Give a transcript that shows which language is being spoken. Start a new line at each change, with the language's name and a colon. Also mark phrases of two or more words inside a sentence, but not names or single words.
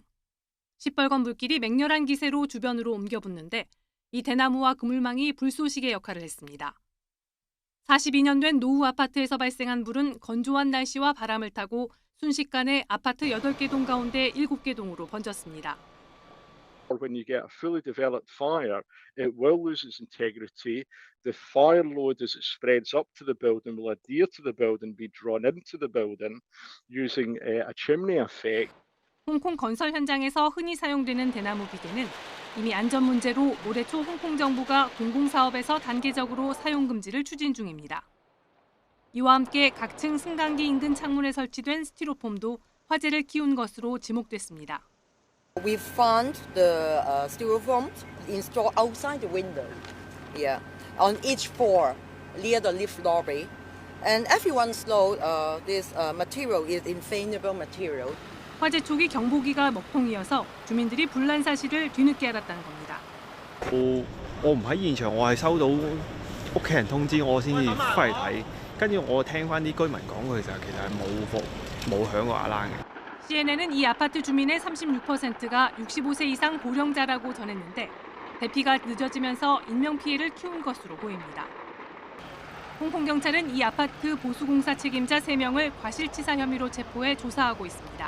Korean: 시뻘건 물길이 맹렬한 기세로 주변으로 옮겨붙는데 이 대나무와 그물망이 불쏘시개 역할을 했습니다. 42년 된 노후 아파트에서 발생한 불은 건조한 날씨와 바람을 타고 순식간에 아파트 8개 동 가운데 7개 동으로 번졌습니다.
English: When you get a fully developed fire, it will lose its integrity. The fire load as it spreads up to the building will adhere to the building, be drawn into the building using a chimney effect.
Korean: 홍콩 건설 현장에서 흔히 사용되는 대나무 비계는 이미 안전 문제로 올해 초 홍콩 정부가 공공사업에서 단계적으로 사용 금지를 추진 중입니다. 이와 함께 각층 승강기 인근 창문에 설치된 스티로폼도 화재를 키운 것으로 지목됐습니다.
English: We found the styrofoam installed outside the window, on each floor near the lift lobby, and everyone's know this material is inflammable material.
Korean: 화재 초기 경보기가 먹통이어서 주민들이 불난 사실을 뒤늦게 알았다는 겁니다.
Cantonese: 我唔喺現場，我係收到屋企人通知我先至翻嚟睇，跟住我聽翻啲居民講嘅時候，其實係冇響過alarm嘅。
Korean: CNN은 이 아파트 주민의 36%가 65세 이상 고령자라고 전했는데 대피가 늦어지면서 인명피해를 키운 것으로 보입니다. 홍콩 경찰은 이 아파트 보수공사 책임자 3명을 과실치사 혐의로 체포해 조사하고 있습니다.